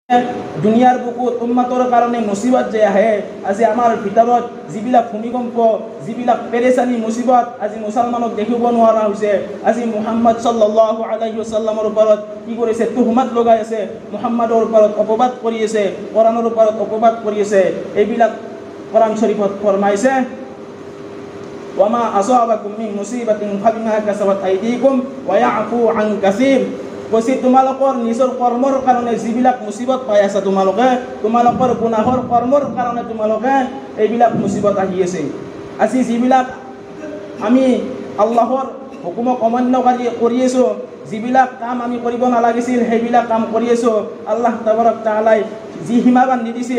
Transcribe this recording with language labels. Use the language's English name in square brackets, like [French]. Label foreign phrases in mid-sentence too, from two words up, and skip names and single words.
[Assamese] দুনিয়াৰ বুকুত উম্মতৰ কাৰণে মুসিবত যে আহে আজি আমাৰ ভিতৰত যিবিলাক ভূমিকম্প যিবিলাক পেৰেচানি মুসিবত আজি মুছলমানক দেখিব নোৱাৰা হৈছে আজি মুহাম্মদ [Arabic] صلى الله عليه وسلم [Assamese] ওপৰত কি কৰিছে তুহমত লগাই আছে মুহাম্মাদৰ ওপৰত অপবাদ কৰি আছে কোৰাণৰ ওপৰত অপবাদ কৰি আছে এইবিলাক কোৰাণ শৰীফত ফৰমাইছে [Arabic] وما أصابكم من مصيبة فبما كسبت أيديكم ويعفو عن كثير [Assamese] কৈছে তোমালোকৰ নিজৰ কৰ্মৰ কাৰণে যিবিলাক মুসিবত পাই আছে তোমালোকৰ গুনাহৰ কৰ্মৰ কাৰণে তোমালোকে এইবিলাক মুসিবত আহি আছে আজি যিবিলাক আমি আল্লাহৰ হুকুমক অমান্য কৰি আছো যিবিলাক কাম আমি কৰিব নালাগিছিল সেইবিলাক কাম কৰি আছো [Arabic] الله تبارك وتعالى [Assamese] যি সীমা বান্ধি দিছিল